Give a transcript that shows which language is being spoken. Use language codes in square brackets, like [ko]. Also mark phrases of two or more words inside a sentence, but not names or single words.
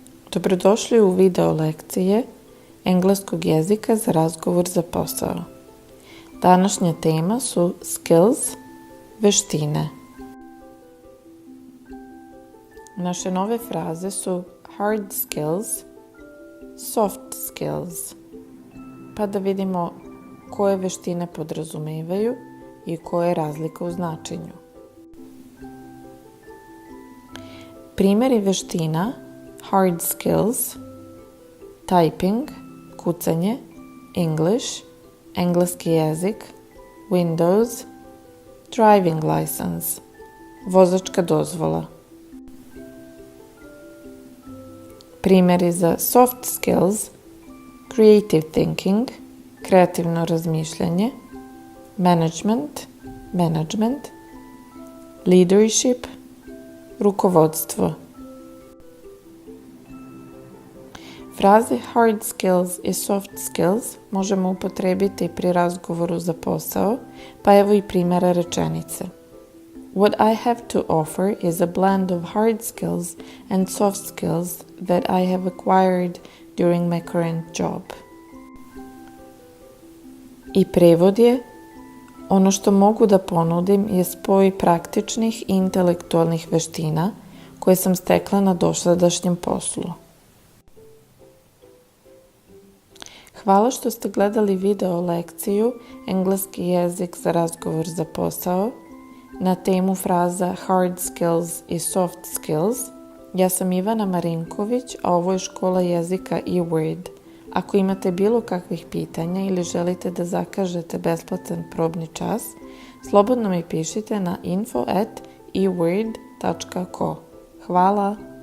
[sr] Dobrodošli u video lekcije engleskog jezika za razgovor za posao. Današnja tema su skills, veštine. [en] Naše nove fraze su hard skills, soft skills. [sr] Pa da vidimo koje veštine podrazumevaju i koja je razlika u značenju. Primjeri veština [en] hard skills: typing, [sr] kucanje, English, engleski jezik, [en] Windows, driving license, [sr] vozačka dozvola. Primjeri za [en] soft skills: creative thinking, [sr] kreativno razmišljanje, [en] management, leadership, [sr] rukovodstvo. Fraze [en] hard skills [sr] i [en] soft skills [sr] možemo upotrebiti pri razgovoru za posao, pa evo i primjera rečenice. [en] What I have to offer is a blend of hard skills and soft skills that I have acquired during my current job. [sr] I prevod je: ono što mogu da ponudim je spoj praktičnih i intelektualnih veština koje sam stekla na dosadašnjem poslu. Hvala što ste gledali video lekciju Engleski jezik za razgovor za posao na temu fraza [en] hard skills [sr] i [en] soft skills. [sr] Ja sam Ivana Marinković, a ovo je škola jezika eWord. Ako imate bilo kakvih pitanja ili želite da zakažete besplatan probni čas, slobodno mi pišite na info@eword.co. Hvala!